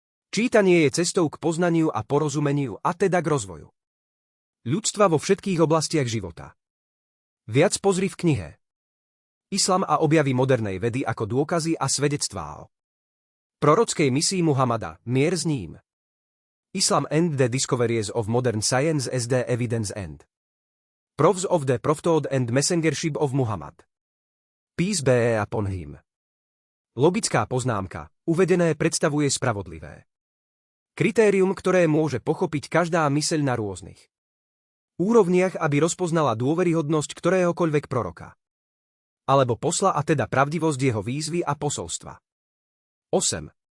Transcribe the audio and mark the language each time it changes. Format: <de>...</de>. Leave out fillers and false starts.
<sk>Čítanie je cestou k poznaniu a porozumeniu, a teda k rozvoju ľudstva vo všetkých oblastiach života. Viac pozri v knihe Islam a objavy modernej vedy ako dôkazy a svedectvá o prorockej misii Muhammada, mier s ním.</sk> <en>Islam and the Discoveries of Modern Science as the Evidence and Proofs of the Prophethood and Messengership of Muhammad. Peace be upon him.</en> <sk>Logická poznámka, uvedené predstavuje spravodlivé kritérium, ktoré môže pochopiť každá myseľ na rôznych úrovniach, aby rozpoznala dôveryhodnosť ktoréhokoľvek proroka alebo posla, a teda pravdivosť jeho výzvy a posolstva. 8.</sk>